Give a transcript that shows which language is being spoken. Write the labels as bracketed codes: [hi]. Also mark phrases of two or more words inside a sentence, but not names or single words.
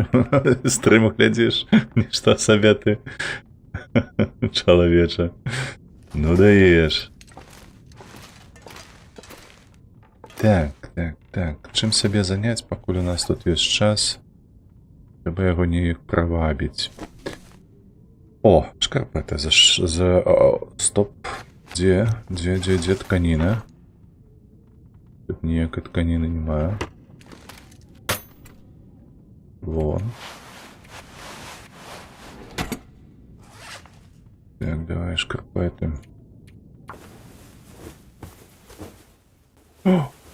[be] Стрым глядзіш? Нішто сабе ты, чалавеча. Ну даеш. Так. Чым сабе заняць, пакуль у нас тут ёсць час? Трэба яго неяк правабіць. О, шкарпэта стоп. Где тканіна? Тут ніякай тканіны нема. Вон. Так, давай шкарпэты. О!